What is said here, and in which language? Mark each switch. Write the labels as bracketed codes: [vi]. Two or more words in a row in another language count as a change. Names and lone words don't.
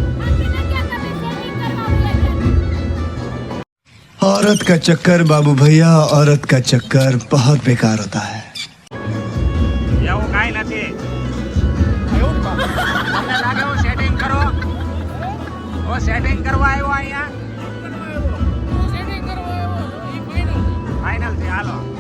[hi] औरत का चक्कर बाबू भैया, औरत का चक्कर बहुत बेकार होता है. [gu] એવું કાંઈ નથી. તમને લાગે હું સેટિંગ કરો? હું સેટિંગ કરવા આવ્યો અહીંયા. ફાઇનલ છે, હાલો.